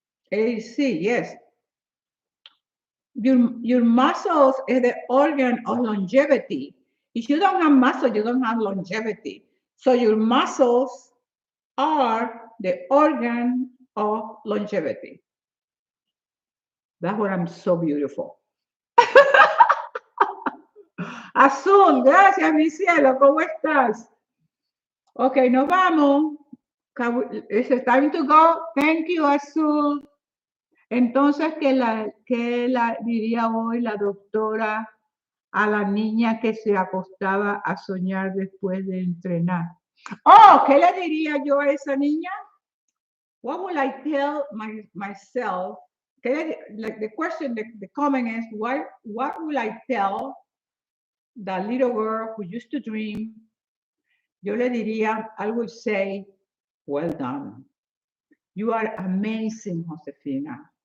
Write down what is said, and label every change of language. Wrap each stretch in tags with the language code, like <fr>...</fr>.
<en>AC, yes. Your muscles is the organ of longevity. If you don't have muscle, you don't have longevity. So your muscles are the organ of longevity. That's what I'm so beautiful.</en> <es>Azul, gracias, mi cielo, ¿cómo estás? Ok, nos vamos.</es> <en>It's time to go. Thank you, Azul.</en> <es>Entonces, ¿qué la diría hoy la doctora a la niña que se acostaba a soñar después de entrenar? Oh, ¿qué le diría yo a esa niña?</es> <en>What will I tell myself? Like the question, the comment is, what will I tell the little girl who used to dream?</en> <es>Yo le diría,</es> <en>I would say, well done. You are amazing, Josefina.</en>